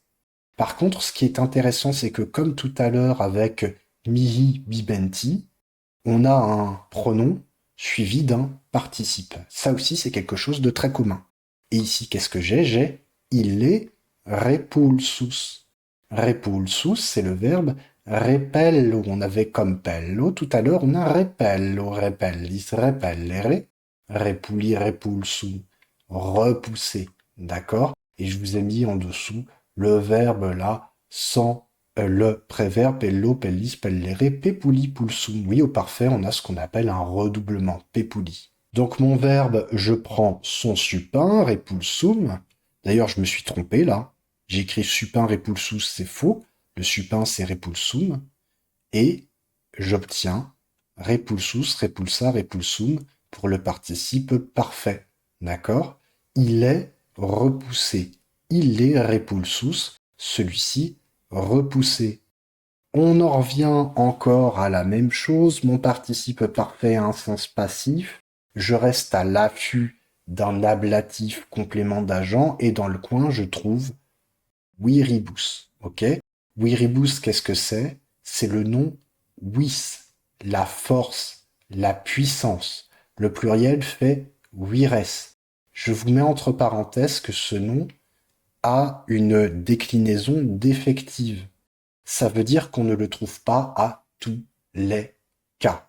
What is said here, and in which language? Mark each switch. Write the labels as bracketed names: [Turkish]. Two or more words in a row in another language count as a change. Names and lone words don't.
[French] Par contre, ce qui est intéressant, c'est que comme tout à l'heure avec [Latin] mihi bibenti, [French] on a un pronom suivi d'un participe. Ça aussi, c'est quelque chose de très commun. Et ici, qu'est-ce que j'ai? J'ai il est repulsus. Repulsus, c'est le verbe repello. On avait comme pello. Tout à l'heure, on a [Latin] repello, repellis, repellere. Repuli, repulsu. [French] Repousser. D'accord? Et je vous ai mis en dessous le verbe là, sans le préverbe [Latin] pello, pellis, pellere, pepuli, pulsum. [French] Oui, au parfait, on a ce qu'on appelle un redoublement, pepuli. Donc mon verbe, je prends son supin, repulsum. D'ailleurs, je me suis trompé là. J'ai écrit supin, repulsus, c'est faux. Le supin, c'est repulsum. Et j'obtiens [Latin] repulsus, repulsa, repulsum [French] pour le participe parfait. D'accord? Il est repoussé. Il est repulsus. Celui-ci repoussé. On en revient encore à la même chose. Mon participe parfait a un sens passif. Je reste à l'affût d'un ablatif complément d'agent et dans le coin, je trouve viribus. Ok? Viribus, qu'est-ce que c'est? C'est le nom vis, la force, la puissance. Le pluriel fait vires. Je vous mets entre parenthèses que ce nom a une déclinaison défective. Ça veut dire qu'on ne le trouve pas à tous les cas.